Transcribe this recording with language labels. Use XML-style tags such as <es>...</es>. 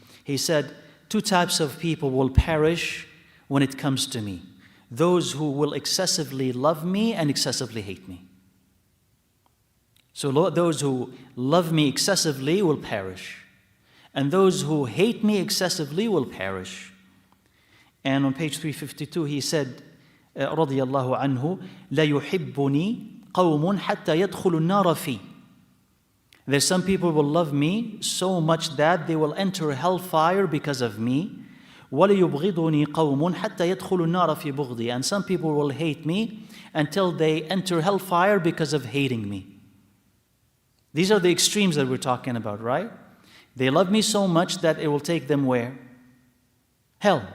<en>He said, two types of people will perish when it comes to me. Those who will excessively love me and excessively hate me. So those who love me excessively will perish. And those who hate me excessively will perish. And on page 352 he said,</en> <ar>رضي الله عنه, لا يحبني قوم حتى يدخلوا النار في.</ar> <en>There's some people who will love me so much that they will enter hellfire because of me.</en> <ar>وَلَيُبْغِضُنِي قَوْمٌ حَتَّى يَدْخُلُوا النَّارَ فِي بُغْضِي.</ar> <en>And some people will hate me until they enter hellfire because of hating me. These are the extremes that we're talking about, right? They love me so much that it will take them where? Hell.</en>